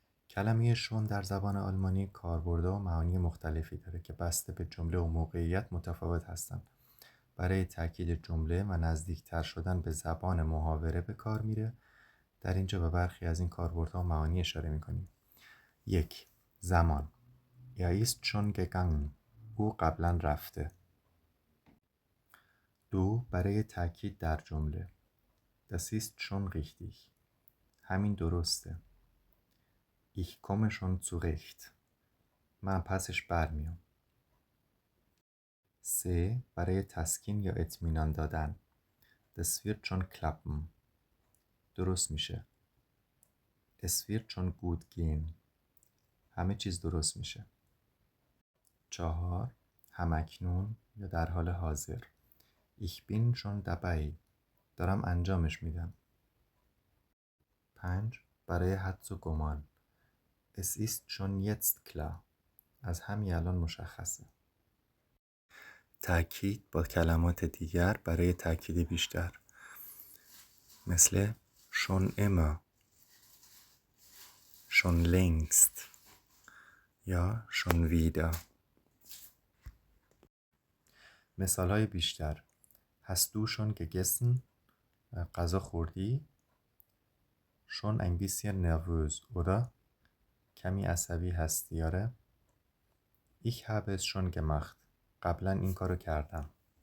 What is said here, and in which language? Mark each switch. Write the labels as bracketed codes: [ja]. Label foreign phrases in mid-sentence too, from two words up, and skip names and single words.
[fa] کلمه شون در زبان آلمانی کاربردها و معانی مختلفی داره که بسته به جمله و موقعیت متفاوت هستند. برای تأکید جمله و نزدیکتر شدن به زبان محاوره به کار میره. در اینجا به برخی از این کاربردها و معانی اشاره میکنیم. 1. زمان. [de] Er ist schon gegangen. [fa] او قبلا رفته. 2. برای تأکید در جمله. [de] Das ist schon richtig. [fa] همین درسته. [de] Ich komme schon zurecht. [fa] من پسش برمیام. 3. برای تسکین یا اطمینان دادن. [de] Das wird schon klappen. [fa] درست میشه. [de] Es wird schon gut gehen. [fa] همه چیز درست میشه. 4. همکنون یا در حال حاضر. [de] Ich bin schon dabei. [fa] دارم انجامش میدم. 5. برای حدس و گمان. [de] Es ist schon jetzt klar. [fa] از همین الان مشخصه. تأکید با کلمات دیگر برای تأکید بیشتر. مثل [de] schon immer، schon längst [fa] یا [de] schon wieder. [fa] مثالهای بیشتر. [de] Hast du schon gegessen؟ [fa] غذا خوردی؟ [de] Schon ein bisschen nervös، oder؟ [fa] کمی عصبی هستی، آره؟ [de] Ich habe es schon gemacht. [fa] قبلا این کارو کردم.